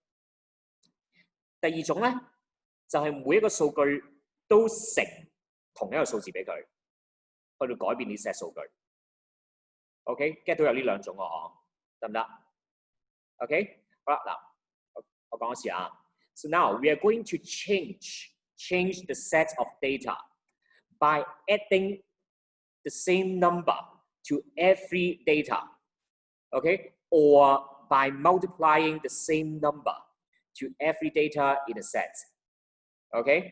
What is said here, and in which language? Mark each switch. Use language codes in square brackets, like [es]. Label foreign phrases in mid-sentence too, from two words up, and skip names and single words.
[yue] 第二種咧就係每一個數據都乘同一個數字俾佢，去到改變呢 set 數據。OK，get 到有呢兩種喎，嗬，得唔得 [en] ？OK， [yue] 好啦，嗱，我講一次啊。 [en] So now we are going to change the set of data by adding the same number to every data, okay, or by multiplying the same number to every data in a set, okay?